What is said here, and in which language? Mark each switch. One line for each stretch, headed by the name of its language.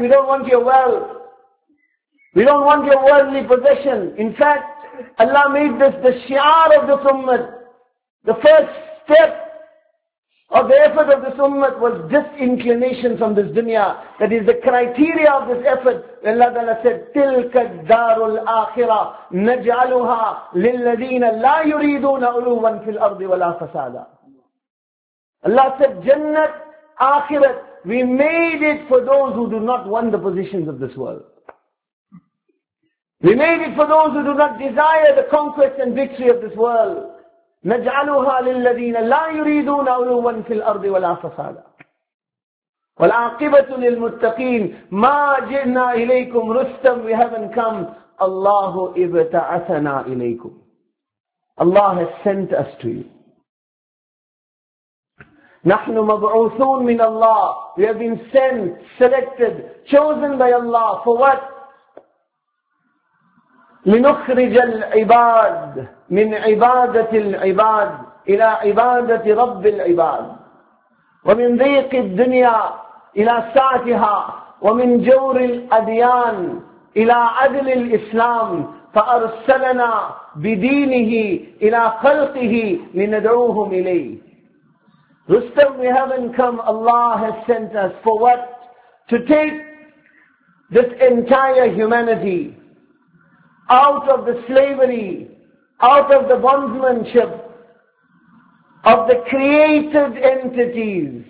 English: We don't want your wealth. We don't want your worldly possession. In fact, Allah made this the shiar of this ummah. The first step of the effort of this ummah was disinclination from this dunya. That is the criteria of this effort. Allah Ta'ala said,
Arabic: تِلْكَ الدَّارُ الْآخِرَةِ نَجْعَلُهَا لِلَّذِينَ لَا يُرِيدُونَ عُلُوًا فِي الْأَرْضِ وَلَا فَسَادًا.
English: Allah said, Jannat, Akhirat, we made it for those who do not want the positions of this world. We made it for those who do not desire the conquest and victory of this world.
Arabic: نَجْعَلُهَا لِلَّذِينَ لَا يُرِيدُونَ عُلُوًا فِي الْأَرْضِ وَلَا فَسَادًا. وَالْعَاقِبَةُ لِلْمُتَّقِينَ مَا جِئْنَا إِلَيْكُمْ رُسْتًا.
English: We haven't come.
Arabic: Allahu ibta'athana إِلَيْكُمْ.
English: Allah has sent us to you.
Arabic: نحن مبعوثون من الله.
English: We have been sent, selected, chosen by Allah. For what?
Arabic: لنخرج العباد من عبادة العباد إلى عبادة رب العباد. ومن ضيق الدنيا إلى ساتها. ومن جور الأديان إلى عدل الإسلام. فأرسلنا بدينه إلى خلقه لندعوهم إليه.
English: Rustam, we haven't come, Allah has sent us. For what? To take this entire humanity out of the slavery, out of the bondsmanship of the created entities.